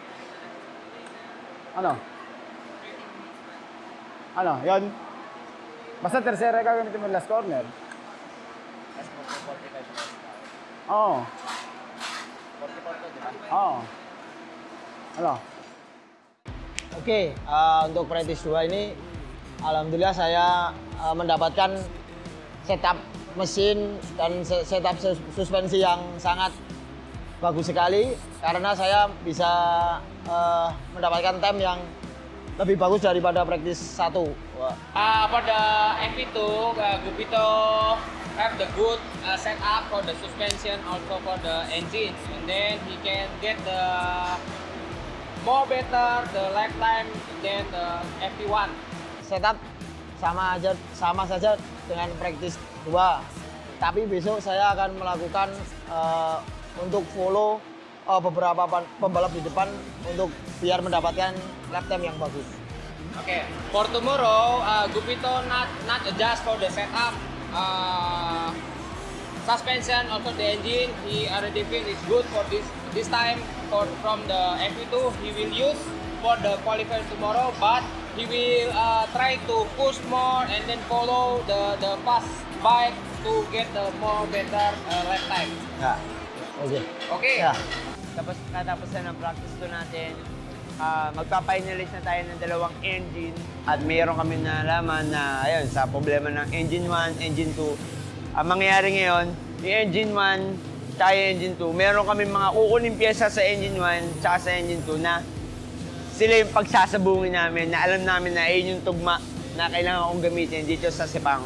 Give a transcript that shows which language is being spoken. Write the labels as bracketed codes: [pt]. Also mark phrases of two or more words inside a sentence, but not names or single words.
[tl] Ano? Ano? Yun? Basta tercera gagamitin mo [en] last corner. [tl] Oo. 44 to, di ba? Oo. Ano? [id] Oke, untuk practice 2 ini alhamdulillah saya mendapatkan setup mesin dan setup suspensi yang sangat bagus sekali karena saya bisa mendapatkan time yang lebih bagus daripada practice 1. [en] For the FP2, Gupito have the good setup for the suspension, also for the engine, and then he can get the more better the lifetime than the FP1. [id] Setup sama saja dengan practice 2. Tapi besok saya akan melakukan untuk follow beberapa pembalap di depan untuk biar mendapatkan [en] lap time [id] yang bagus. [en] Okay, for tomorrow, Gupito not adjust for the setup, suspension, also the engine. He already feel is good for this time. From the FP2, he will use for the qualifier tomorrow, but he will try to push more and then follow the fast bike to get the more better lap time. [id] Ya, oke. [en] Okay. [id] Ya. [tl] Tapos natapos na ng practice to natin, magpa-finalize na tayo ng dalawang engine at mayroon kami nalaman na ayun, sa problema ng engine 1, engine 2. Ang mangyayari ngayon, yung engine 1 tsaka yung engine 2, meron kami mga kukunin pyesa sa engine 1 tsaka sa engine 2 na sila yung pagsasabungin namin na alam namin na ayun yung tugma na kailangan kong gamitin dito sa Sepang.